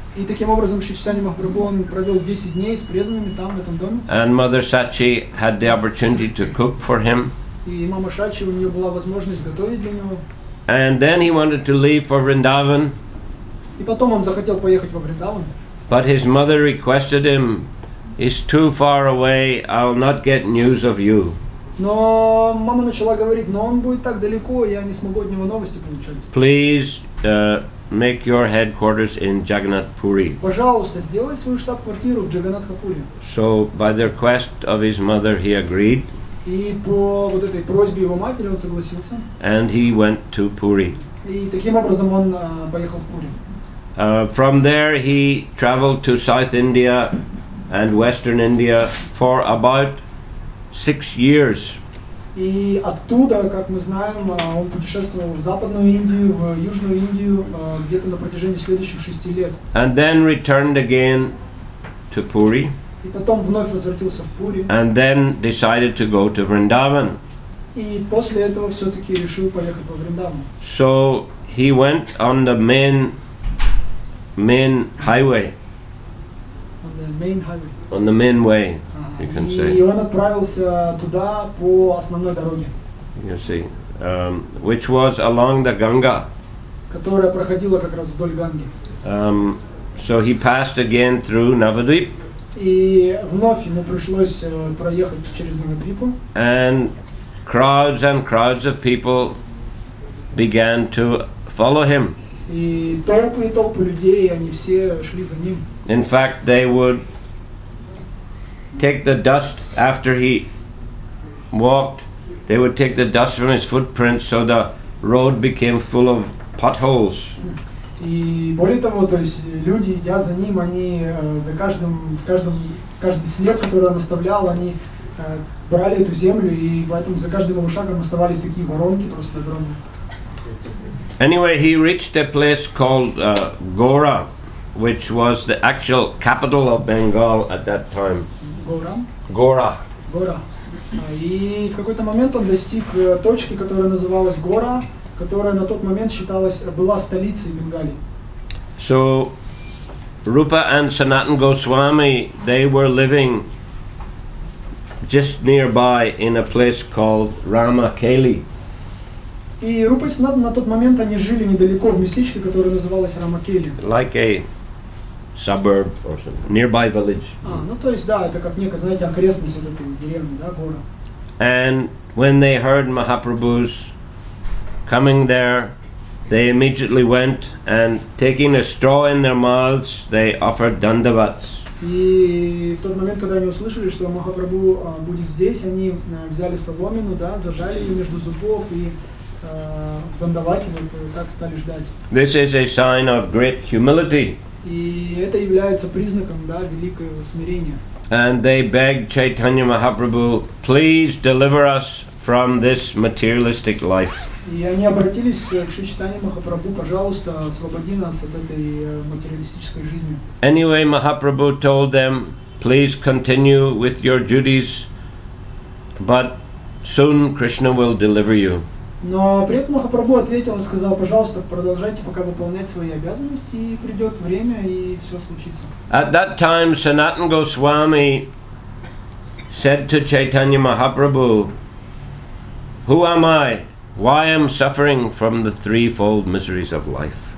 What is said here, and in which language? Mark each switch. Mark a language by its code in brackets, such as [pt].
[ru] И таким образом Шри Чайтанья Махапрабху, он провел 10 дней с преданными там, в этом доме. [en] And Mother Sachi had the opportunity to cook for him. [ru] И мама Шачи, у нее была возможность готовить для него. [en] And then he wanted to leave for Vrindavan. [ru] И потом он захотел поехать во Вриндаван. [en] But his mother requested him, it's too far away, I'll not get news of you. [ru] Но мама начала говорить, но он будет так далеко, я не смогу от него новости получать. [en] Please make your headquarters in Jagannath Puri. [ru] Пожалуйста, сделай свою штаб-квартиру в Джаганнатхапуре. [en] So by the request of his mother he agreed. [ru] И по вот этой просьбе его матери он согласился. [en] And he went to Puri. [ru] И таким образом он поехал в Пури. [en] From there he traveled to South India and Western India for about 6 years. [ru] И оттуда, как мы знаем, он путешествовал в Западную Индию, в Южную Индию где-то на протяжении следующих 6 лет. [en] And then returned again to Puri. [ru] И потом вновь возвратился в Пури. [en] and then decided to go to Vrindavan. [ru] И после этого все-таки решил поехать во Вриндаван. [en] So he went on the main highway, On the main highway. on the main way, you can [ru] И [en] say. [ru] он отправился туда по основной дороге, [en] You see, which was along the Ganga. [ru] которая проходила как раз вдоль Ганги. [en] So he passed again through Navadvip, [ru] И вновь ему пришлось проехать через Навадвипу. [en] and crowds of people began to follow him. [ru] И толпы людей, они все шли за ним. [en] In fact, they would take the dust after he walked. They would take the dust from his footprints, so the road became full of potholes. [ru] И более того, то есть люди, идя за ним, они каждый след, который он оставлял, они брали эту землю, и поэтому за каждым его шагом оставались такие воронки просто огромные. [en] Anyway, he reached a place called Gora, which was the actual capital of Bengal at that time. Gora. [ru] И в какой-то момент он достиг точки, которая называлась Гора, которая на тот момент была столицей Бенгалии. [en] So Rupa and Sanatana Goswami, they were living just nearby in a place called Ramakeli. [ru] И Рупа и Санатана на тот момент они жили недалеко в местечке, которое называлось Рамакели. [en] Like a suburb or something, nearby village. [ru] Ну то есть да, это как некая, знаете, окрестность вот этой деревни, да, Гора. [en] And when they heard Mahaprabhu's coming there, they immediately went and taking a straw in their mouths, they offered dandavats. [ru] И в тот момент, когда они услышали, что Махапрабху будет здесь, они взяли соломину, да, зажали ее между зубов и дандавати вот так стали ждать. [en] This is a sign of great humility. [ru] И это является признаком, да, великого смирения. [en] And they begged Chaitanya Mahaprabhu, please deliver us from this materialistic life. [ru] И они обратились к Шри Чайтанье Махапрабху, пожалуйста, освободи нас от этой материалистической жизни. [en] Anyway, Mahaprabhu told them, please continue with your duties, but soon Krishna will deliver you. [ru] Но при этом Махапрабху ответил и сказал, пожалуйста, продолжайте пока выполнять свои обязанности, и придет время, и все случится. [en] At that time, Sanatana Goswami said to Chaitanya Mahaprabhu, who am I? Why am I suffering from the threefold miseries of life?